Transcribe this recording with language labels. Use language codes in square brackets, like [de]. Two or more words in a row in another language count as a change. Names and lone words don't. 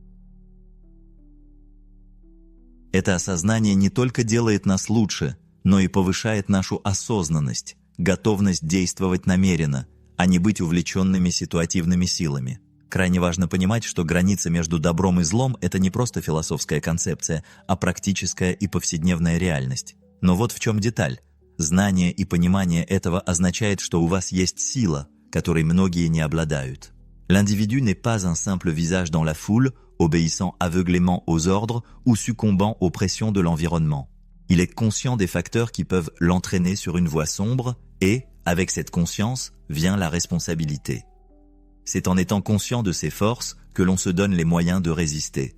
[ru] Это осознание не только делает нас лучше, но и повышает нашу осознанность, готовность действовать намеренно, а не быть увлеченными ситуативными силами. Крайне важно понимать, что граница между добром и злом – это не просто философская концепция, а практическая и повседневная реальность. Но вот в чем деталь. Знание и понимание этого означает, что у вас есть сила, которой многие не обладают. [fr] L'individu n'est pas un simple visage dans la foule, obéissant aveuglément aux ordres ou succombant aux pressions de l'environnement. Il est conscient des facteurs qui peuvent l'entraîner sur une voie sombre et, avec cette conscience, vient la responsabilité. C'est en étant conscient de ses forces que l'on se donne les moyens de résister.